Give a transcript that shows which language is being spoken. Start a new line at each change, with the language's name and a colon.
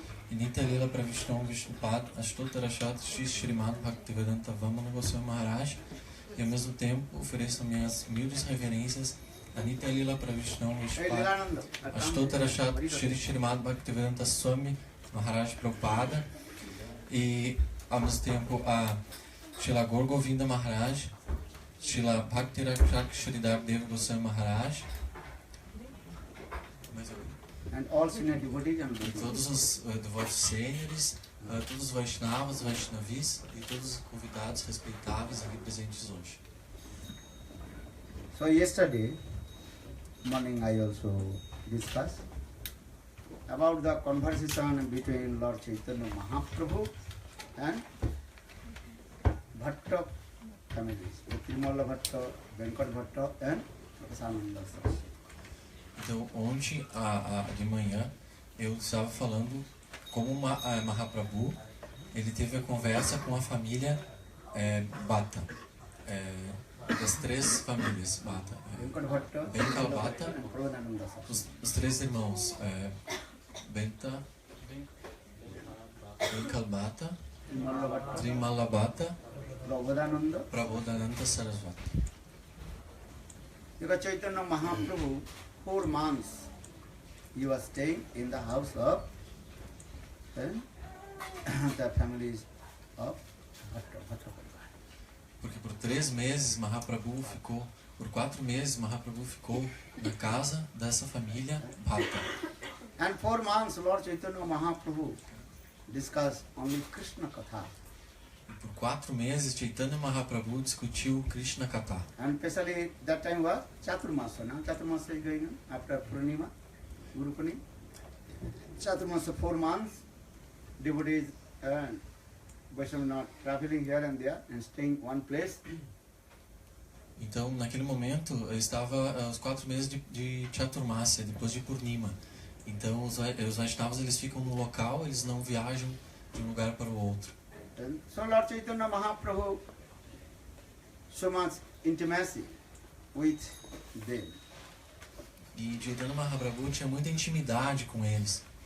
Portuguese: e Nitya Lila Pravishtam Vishnupad, Ashtotara Shri Srimad Bhaktivedanta Vamana Goswami Maharaj, e ao mesmo tempo ofereço minhas humildes reverências a Nitya Lila Pravishtam Vishnupad, Ashtotara Shri Srimad Bhaktivedanta Swami Maharaj Prabhupada, e ao mesmo tempo a Srila Gaur Govinda Maharaj, Srila Bhakti Rakshak Sridhar Deva Goswami Maharaj,
English: and all senior devotees and
Portuguese: todos os devotos sêniores, todos os Vaishnavas, Vaishnavis e todos os convidados respeitáveis aqui presentes hoje.
English: So yesterday morning I also discussed about the conversation between Lord Chaitanya Mahaprabhu and Bhatta families, Tirumala Bhatta, Venkat Bhatta and Rasananda Saraswati.
Portuguese: Então, ontem, de manhã, eu estava falando como Mahaprabhu, ele teve a conversa com a família Bhatta, das três famílias Bhatta. Venkata Bhatta, Venkal Bhatta, Prabodhananda Saraswati. os três irmãos, Benta, Venkal Bhatta, Trimalla Bhatta, Trimalla Bhatta, Prabodhananda. Prabodhananda Saraswati.
English: Because Chaitanya Mahaprabhu, 4 months, he was staying in the house of the families of Bhatta Parivar.
Portuguese: Porque por 3 meses Mahaprabhu ficou, por 4 meses Mahaprabhu ficou na casa dessa família Bhatta.
English: And 4 months, Lord Chaitanya Mahaprabhu discussed only Krishna Katha.
Portuguese: E por 4 meses Chaitanya Mahaprabhu discutiu Krishna Katha.
English: And especially that time was Chaturmasa. Now Chaturmasa is going on after Purnima, Guru Purnima. Chaturmasa, 4 months, devotees and Vaishnava not traveling here and there and staying one place.
Portuguese: Então, naquele momento, eu estava os 4 meses de Chaturmasya, depois de Purnima. Então, os Vaishnavas, eles ficam no local, eles não viajam de um lugar para o outro.
English: And so Lord Chaitanya Mahaprabhu, so much intimacy with them.
Portuguese: E Chaitanya Mahaprabhu tinha muita intimidade com eles.